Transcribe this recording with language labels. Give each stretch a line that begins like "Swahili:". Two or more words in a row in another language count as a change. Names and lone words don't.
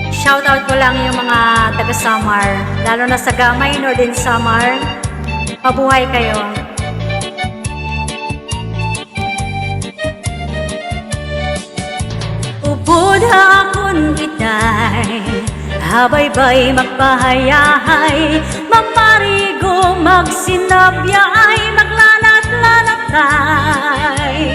Filipino: Shoutout ko lang yung mga taga Samar, lalo na sa Gamay Northern Samar. Mabuhay kayo.
Waray: Upod akon itay, habay-bay magpahayahay, magparigo, magsinabyaay, maglanat-lanatay.